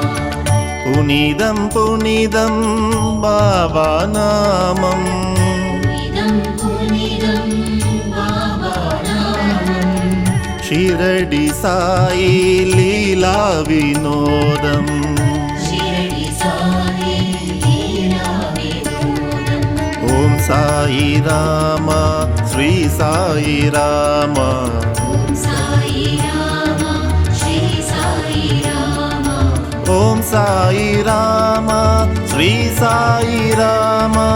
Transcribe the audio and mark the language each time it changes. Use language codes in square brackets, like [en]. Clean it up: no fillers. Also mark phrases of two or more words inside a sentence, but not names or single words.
[ta] புனிதம் புனிதம் பாபா நாமம் புனிதம் புனிதம் பாபா நாமம் ஷிரடி சாயி லீலா வினோதம் ஷிரடி சாயி [te] సాయి రామ శ్రీ సాయి రామ ఓం సాయి రామ శ్రీ సాయి రామ ఓం సాయి రామ శ్రీ సాయి రామ